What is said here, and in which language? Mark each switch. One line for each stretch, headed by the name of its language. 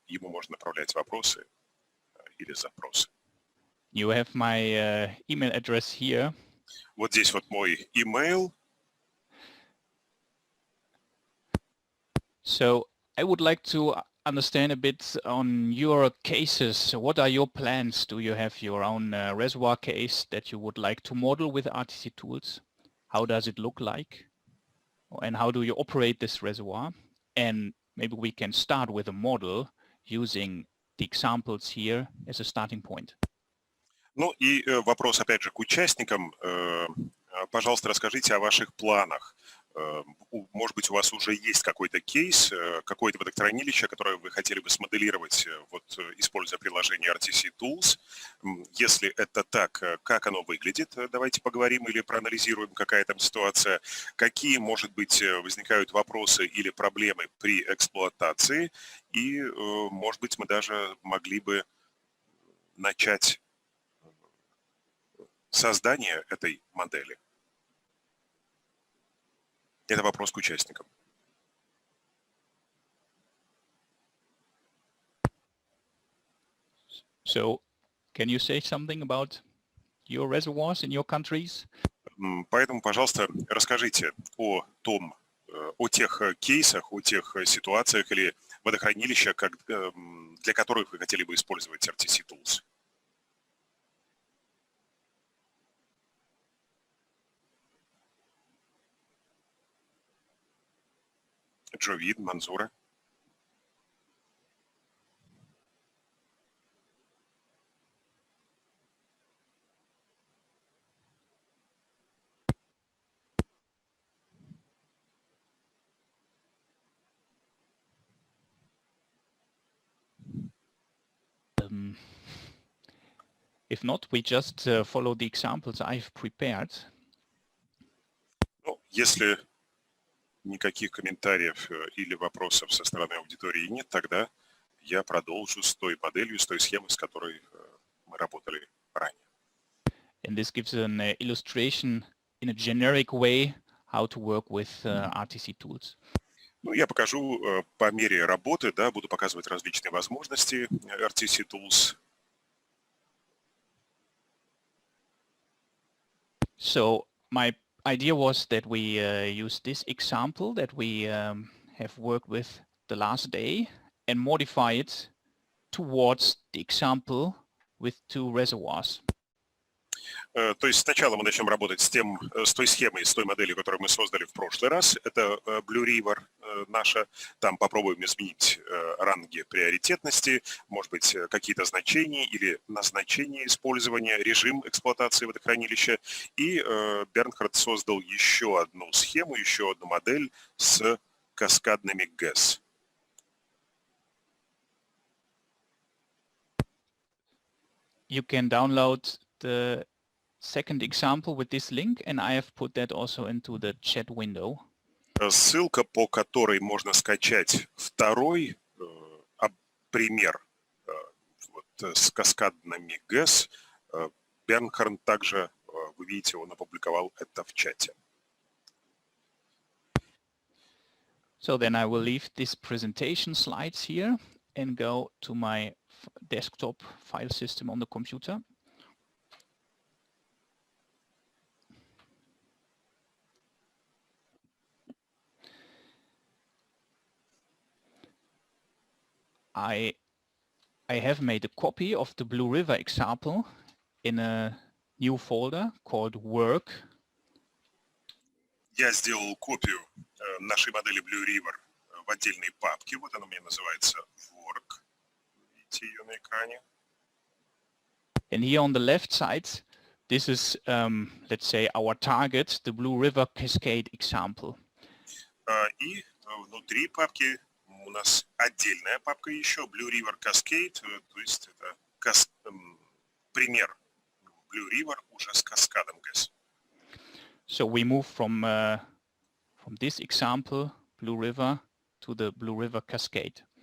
Russian: Ему можно направлять вопросы или запросы.
English: You have my email address here.
Russian: Вот здесь вот мой email.
English: So I would like to understand a bit on your cases. What are your plans? Do you have your own reservoir case that you would like to model with RTC Tools? How does it look like? And how do you operate this reservoir? And maybe we can start with a model using the examples here as a starting point.
Russian: Ну и вопрос опять же к участникам. Пожалуйста, расскажите о ваших планах. Может быть, у вас уже есть какой-то кейс, какое-то водохранилище, которое вы хотели бы смоделировать, вот, используя приложение RTC Tools. Если это так, как оно выглядит, давайте поговорим или проанализируем, какая там ситуация, какие, может быть, возникают вопросы или проблемы при эксплуатации, и, может быть, мы даже могли бы начать создание этой модели. Это вопрос к участникам.
English: So, can you say something about your reservoirs in your countries?
Russian: Поэтому, пожалуйста, расскажите о тех кейсах, о тех ситуациях или водохранилищах, для которых вы хотели бы использовать RTC Tools. Джовид, Манзура.
English: If not, we just follow the examples I've prepared.
Russian: Ну, если никаких комментариев или вопросов со стороны аудитории нет, тогда я продолжу с той моделью, с той схемой, с которой мы работали ранее.
English: And this gives an illustration in a generic way how to work with RTC tools.
Russian: Ну, я покажу по мере работы, да, буду показывать различные возможности RTC Tools.
English: So my idea was that we use this example that we have worked with the last day and modify it towards the example with two reservoirs.
Russian: То есть сначала мы начнем работать с той схемой, с той моделью, которую мы создали в прошлый раз. Это Blue River наша. Там попробуем изменить ранги приоритетности, может быть, какие-то значения или назначение использования, режим эксплуатации водохранилища. И Бернхард создал еще одну схему, еще одну модель с каскадными ГЭС.
English: You can download the second example with this link, and I have put that also into the chat window.
Russian: Ссылка, по которой можно скачать второй пример вот, с каскадными ГЭС. Бернхард также, вы видите, он опубликовал это в чате.
English: So then I will leave this presentation slides here and go to my desktop file system on the computer. I have made a copy of the Blue River example in a new folder called Work.
Russian: Я сделал копию нашей модели Blue River в отдельной папке. Вот она у меня называется Work. Видите ее на экране.
English: And here on the left side, this is, let's say, our target, the Blue River Cascade example.
Russian: И внутри папки у нас отдельная папка еще, Blue River Cascade, то есть это пример Blue River уже с каскадом ГЭС.
English: So we move from this example, Blue River, to the Blue River Cascade.